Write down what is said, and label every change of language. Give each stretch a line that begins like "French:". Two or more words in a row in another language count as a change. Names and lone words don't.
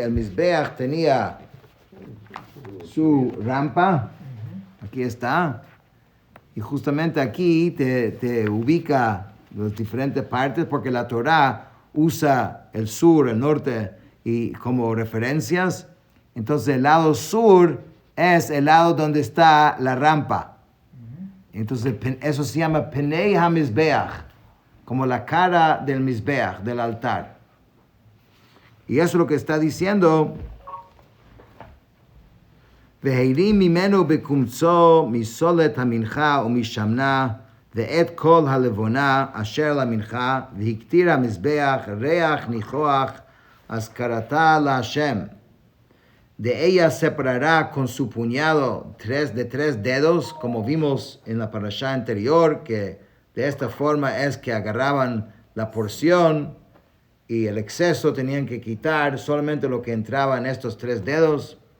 Spanish: El Mizbeach tenía su rampa, aquí está, y justamente aquí te ubica las diferentes partes, porque la Torá usa el sur, el norte, y como referencias. Entonces el lado sur es el lado donde está la rampa. Entonces eso se llama
Hebrew: פני המזבח,
Spanish: como la cara del Mizbeach, del altar. Y eso es lo que está diciendo.
Hebrew: והרים ממנו בקמצו מסלת המנחה ומשמנה ואת כל הלבנה אשר למנחה והקטיר המזבח ריח ניחח אזכרתה להשם.
Spanish: De ella separará con su puñado de tres dedos, como vimos en la parashá anterior, que de esta forma es que agarraban la porción y el exceso tenían que quitar solamente lo que entraba en estos tres dedos.